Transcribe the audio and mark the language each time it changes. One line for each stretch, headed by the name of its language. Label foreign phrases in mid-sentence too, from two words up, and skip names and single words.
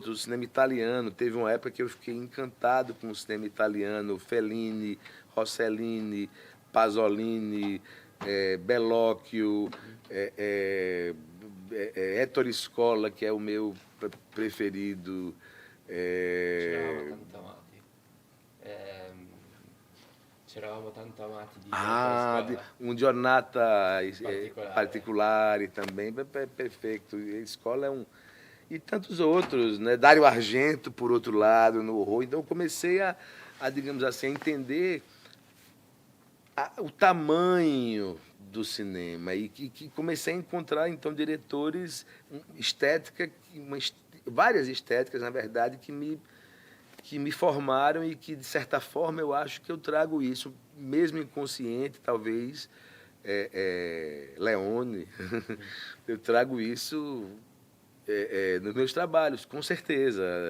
Portuguese: O cinema italiano, teve uma época que eu fiquei encantado com o cinema italiano, Fellini, Rossellini, Pasolini, Bellocchio, Ettore Scola, que é o meu preferido.
Italian: C'eravamo tanto amati di Ettore Scola.
Portuguese: Un Giornata Particolare também, perfeito. Scola é e tantos outros, né? Dario Argento, por outro lado, no horror. Então eu comecei a digamos assim, a entender o tamanho do cinema, e que comecei a encontrar, então, diretores, várias estéticas, na verdade, que me formaram, e que, de certa forma, eu acho que eu trago isso, mesmo inconsciente, talvez, Leone, eu trago isso nos meus trabalhos, com certeza.